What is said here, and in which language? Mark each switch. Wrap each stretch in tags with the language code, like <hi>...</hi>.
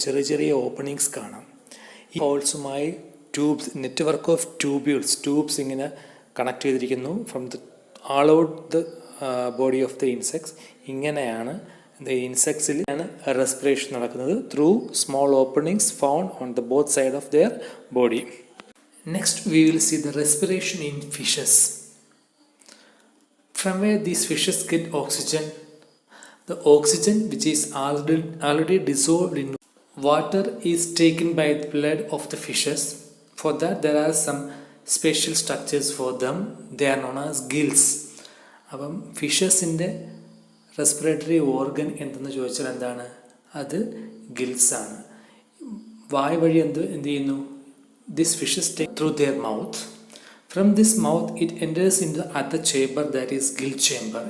<ml>ചെറിയ ചെറിയ ഓപ്പണിങ്സ് കാണാം. ഈ ഹോൾസുമായി ട്യൂബ്സ്, നെറ്റ്വർക്ക് ഓഫ് ട്യൂബ്സ് ഇങ്ങനെ കണക്ട് ചെയ്തിരിക്കുന്നു</ml> <en>From the all out the body of the insects.</en> <ml>ഇങ്ങനെയാണ് ഇൻസെക്ട്സിൽ ആണ് റെസ്പിറേഷൻ നടക്കുന്നത്</ml> <en>Through small openings found on the both side of their body. Next we will see the respiration in fishes. From where these fishes get oxygen. The oxygen which is already dissolved in water is taken by the blood of the fishes. For that there are some special structures for them. They are known as gills.</en> <ml>അപ്പം ഫിഷസിൻ്റെ respiratory organ എന്തെന്ന് ചോദിച്ചാൽ എന്താണ്? അത് ഗിൽസാണ്. വായ വഴി എന്ത് ചെയ്യുന്നു?</ml> <en>This fishes take through their mouth. From this mouth it enters in the other chamber, that is gill chamber.</en>